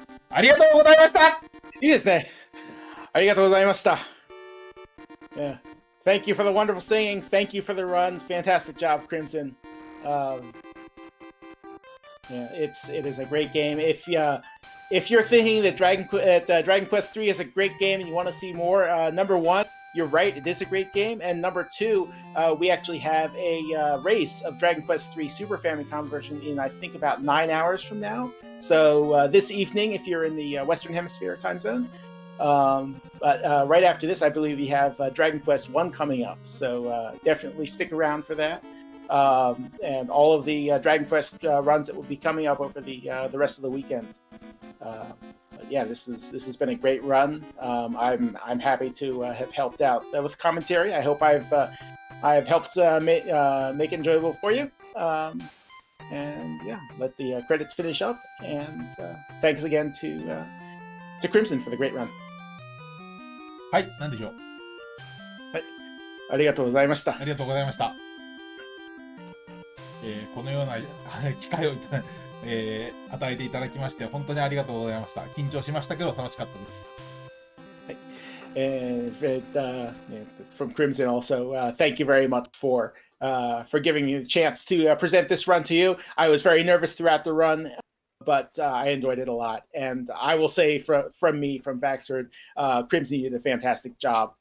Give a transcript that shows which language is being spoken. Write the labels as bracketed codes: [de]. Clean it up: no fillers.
[ja] ありがとうございました。いいですね。ありがとうございました。 [en] Yeah. Thank you for the wonderful singing. Thank you for the run. Fantastic job, Crimson. Yeah, it is a great game. If you're thinking that Dragon Quest III is a great game and you want to see more, number one, you're right, it is a great game. And number two, we actually have a race of Dragon Quest III Super Famicom version in, I think, about 9 hours from now. So this evening, if you're in the Western Hemisphere time zone. But right after this, I believe we have Dragon Quest I coming up. So definitely stick around for that. And all of the Dragon Quest runs that will be coming up over the rest of the weekend. Yeah, this has been a great run. I'm happy to have helped out with commentary. I hope I've helped make it enjoyable for you. And yeah, let the credits finish up. And thanks again to Crimson for the great run. [ja] はい、なんでしょう。ありがとうございました。ありがとうございました。このような機会を、与えていただきまして本当にありがとうございました。緊張しましたけど楽しかったです。 [en] And from Crimson also, thank you very much for giving me the chance to present this run to you. I was very nervous throughout the run, but I enjoyed it a lot. And I will say from Vaxford, Crimson did a fantastic job.